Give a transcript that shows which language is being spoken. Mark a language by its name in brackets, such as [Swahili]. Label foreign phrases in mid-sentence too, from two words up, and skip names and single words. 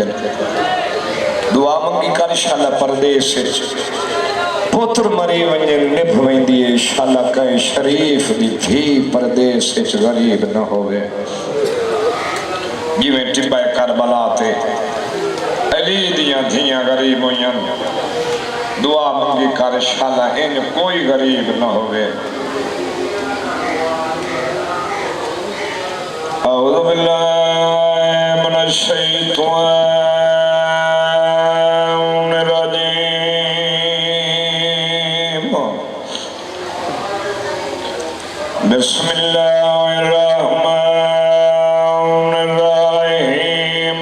[Saraiki] دعا منگی کر شالا پردیس پتر مری ونجن نبھ ویندی ہے، شالا کہے شریف دی دھی پردیس غریب نہ ہووے. جیویں ٹبے کربلا تے علی دیاں دھیاں غریب ہوئیاں، دعا منگی کر شالا ان کوئی غریب نہ ہووے. [Arabic] أعوذ بالله من الشيطان الرجيم. بسم الله الرحمن الرحيم.